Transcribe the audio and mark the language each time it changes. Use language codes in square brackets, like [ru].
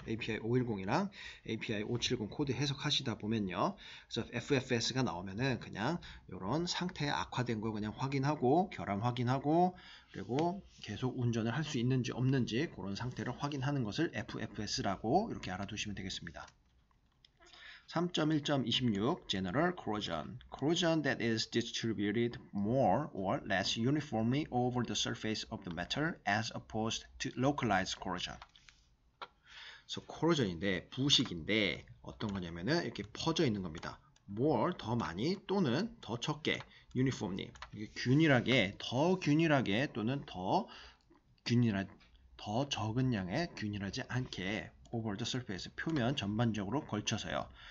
[ko] API 510이랑 API 570 코드 해석하시다 보면요. 그래서 FFS가 나오면은 그냥 이런 상태 악화된 거 그냥 확인하고 결함 확인하고 그리고 계속 운전을 할 수 있는지 없는지 그런 상태를 확인하는 것을 FFS라고 이렇게 알아두시면 되겠습니다. [en] 3.1.26 General Corrosion Corrosion that is distributed more or less uniformly over the surface of the metal as opposed to localized corrosion. [ko] 그래서 corrosion인데 부식인데 어떤 거냐면은 이렇게 퍼져 있는 겁니다. more 더 많이 또는 더 적게 uniformly 균일하게 더 균일하게 또는 더 적은 양의 균일하지 않게 [en] over the surface [ko] 표면 전반적으로 걸쳐서요.